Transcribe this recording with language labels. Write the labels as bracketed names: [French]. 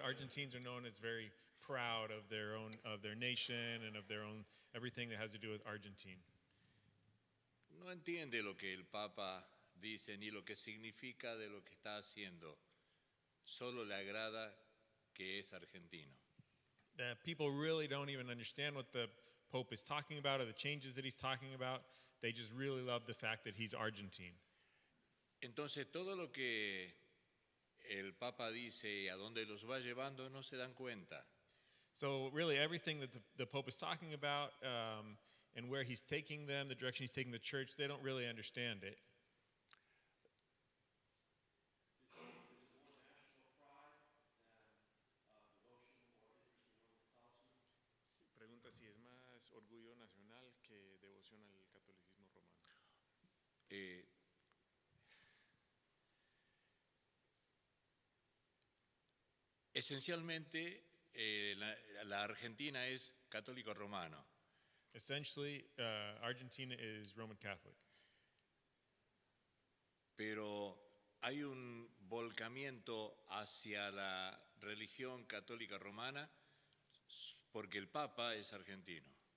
[English] Argentines are known as very proud of their nation and of their own everything that has to do with Argentine. [Spanish] No entiende lo que el Papa dice ni lo que significa de lo que está haciendo. Solo le agrada que es argentino. [English] That people really don't even understand what the Pope is talking about or the changes that he's talking about. They just really love the fact that he's Argentine. [Spanish] Entonces todo lo que el Papa dice y a dónde los va llevando no se dan cuenta. [English] So really everything that the Pope is talking about and where he's taking them, the direction he's taking the church, they don't really understand it. [Spanish] Pregunta si es más orgullo nacional que devoción al catolicismo romano. Eh, Esencialmente, la Argentina es católico romano, [English] Essentially, Argentina is Roman Catholic. [Spanish] pero hay un volcamiento hacia la religión católica romana porque el Papa es argentino.